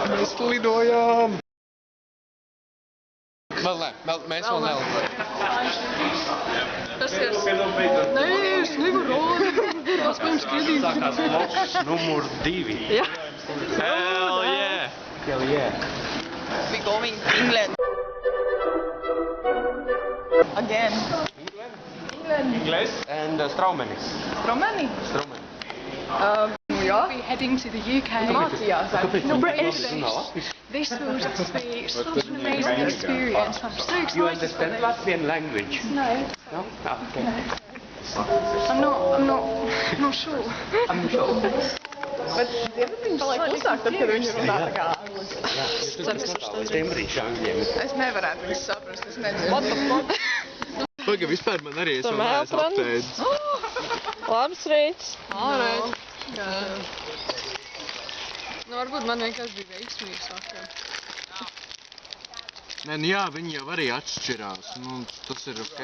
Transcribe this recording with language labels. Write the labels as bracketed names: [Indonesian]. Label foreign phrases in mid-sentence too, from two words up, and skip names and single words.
[Latvian] Mēs lidojām! Vēl nē, mēs vēl nelidojam. Tas ir... Nē, es nevaru rādīt. Tas pirms skriedīt. Sākās vlogs numur 2. Jā. [English] Hell yeah! Hell yeah! We going to England. Again. England. English and Straumenis. Romani? Straumenis. Yeah. We're heading to the UK. [Latvian] Mācījās. [English] No, British. This will just be such an amazing experience. I'm so excited. You understand Latvian language? No. No? Ah, okay. I'm not sure. I'm sure. [Latvian] Bet dzirdi viņi paliek klusāk, tad, kad viņi runā tā kā angliski. Es nevarētu visu saprast, es nezinu. [English] What the fuck? [Latvian] Paga, vispār man arī es vēl neesmu aptēdis. Labs rīts. Alright. Nu, varbūt man vienkārši bija veiksmīgi sakara. Nē, nu jā, viņi jau arī atšķirās, nu, tas ir ok.